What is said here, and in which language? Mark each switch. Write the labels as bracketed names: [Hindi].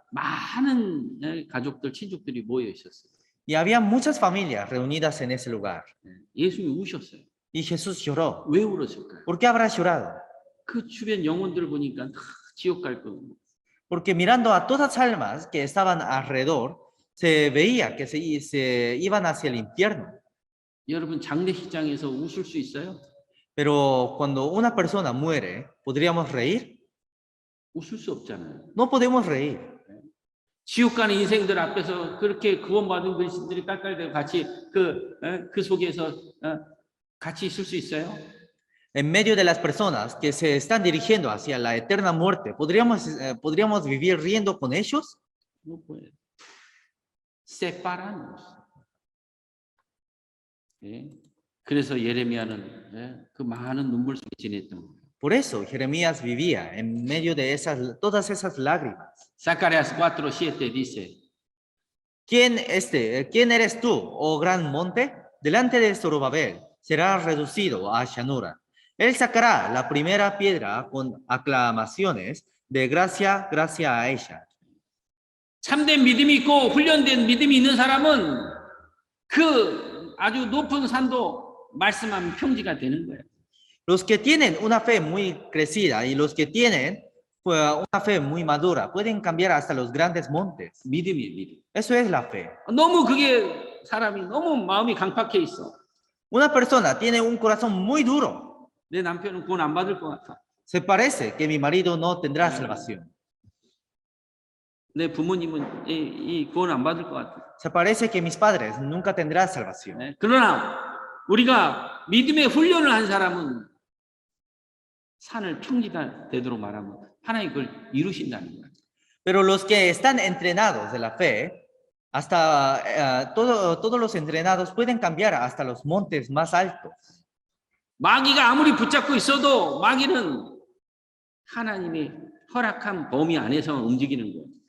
[Korean] 많은 가족들, 친족들이 모여 있었어요. [Spanish] Y había muchas familias reunidas en ese lugar. [Korean] 예수님이 우셨어요. [Spanish] Y Jesús lloró. [Korean] 왜 울었을까요? [Spanish] ¿Por qué habrá llorado? [Korean] 그 주변 영혼들 보니까 다 지옥 갈 거예요. [Spanish] Porque mirando a todas las almas que estaban alrededor, se veía que se iban hacia el infierno. [Korean] 여러분 장례식장에서 웃을 수 있어요? [Spanish] Pero cuando una persona muere, ¿podríamos reír? [Korean] 웃을 수 없잖아요. [Spanish] No podemos reír. [Korean] 지옥 가는 인생들 앞에서 그렇게 구원받은 그리스도들이 깔깔대고 같이 그 속에서 같이 있을 수 있어요? [Spanish] En medio de las personas que se están dirigiendo hacia la eterna muerte, ¿podríamos vivir riendo con ellos? No puede. Separarnos. [Korean] 그래서 예레미야는 그 많은 눈물 속에 지냈던 거예요. [Spanish] Por eso Jeremías vivía en medio de todas esas lágrimas. Zacarías 4:7 dice, ¿Quién eres tú, oh gran monte? Delante de Zorobabel será reducido a llanura. Él sacará la primera piedra con aclamaciones de gracia a ella. [Korean] 참된 믿음이 있고 훈련된 믿음이 있는 사람은 그 아주 높은 산도 말씀하면 평지가 되는 거예요. [Spanish] Los que tienen una fe muy crecida y los que tienen una fe muy madura pueden cambiar hasta los grandes montes. [Korean] 믿음이에요, 믿음. [Spanish] Eso es la fe. [Korean] 너무 그게 사람이 너무 마음이 강팍해 있어. [Spanish] Una persona tiene un corazón muy duro. [Korean] 내 남편은 구원 안 받을 것 같아. [Spanish] Se parece que mi marido no tendrá salvación. [Korean] 내 부모님은 이 구원 안 받을 것 같아. [Spanish] Se parece que mis padres nunca tendrán salvación. [Korean] 네, 그러나 우리가 믿음의 훈련을 한 사람은 산을 평지되도록 말하면 하나님 그걸 이루신다는 거예요. [Spanish] Pero los que están entrenados de la fe, hasta todos los entrenados pueden cambiar hasta los montes más altos. [Korean] 마귀가 아무리 붙잡고 있어도 마귀는 하나님의 허락한 범위 안에서만 움직이는 거예요.